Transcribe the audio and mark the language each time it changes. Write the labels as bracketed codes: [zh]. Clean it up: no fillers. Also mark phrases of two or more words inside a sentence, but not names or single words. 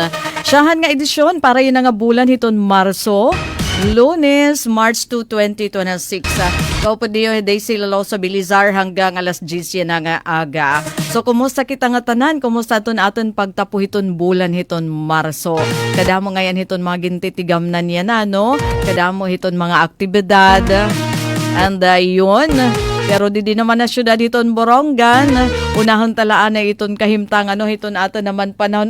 [war] Siyahan nga edisyon para yun nga bulan hiton Marso, Lunes, March 2, 2026. Kaupo diyo, Daisy Lalo sa Bilizar hanggang alas 10 na nga aga. So, kumusta kita nga tanan? Kumusta aton pagtapo hiton bulan hiton Marso? Kadamo ngayon hiton mga gintitigamnan yan na, no? Kadamo hiton mga aktibidad. And yun. Pero di naman na syudad hiton Borongan. Unahon talaan na iton kahimtang hiton ato naman panahon.